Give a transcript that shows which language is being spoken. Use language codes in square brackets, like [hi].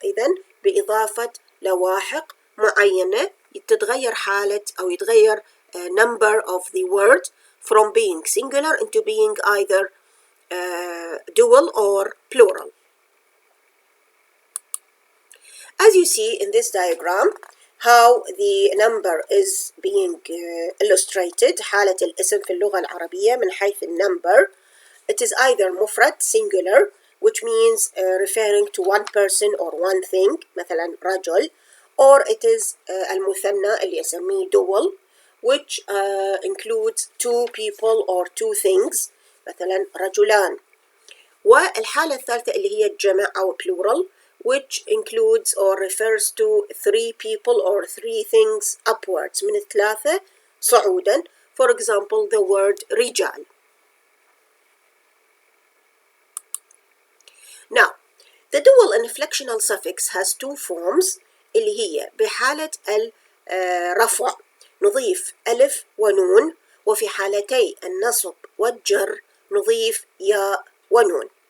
[ar] إذن بإضافة لواحق معينة تتغير حالة أو يتغير [en] number of the word from being singular into being either dual or plural. As you see in this diagram, how the number is being illustrated. [ar] حالة الاسم في اللغة العربية من حيث النمبر. [en] It is either مفرد singular, which means referring to one person or one thing, [ar] مثلا رجل, [en] or it is [ar] المثنى اللي يسميه [en] dual, which includes two people or two things, [ar] مثلا رجلان. والحالة الثالثة اللي هي الجمع أو [en] plural, which includes or refers to three people or three things upwards, [ar] من ثلاثة صعودا. [en] For example, the word رجال. Now, the dual inflectional suffix has two forms, [ar] اللي هي بحالة الرفع نضيف ألف ونون، وفي حالتي النصب والجر نضيف ياء ونون.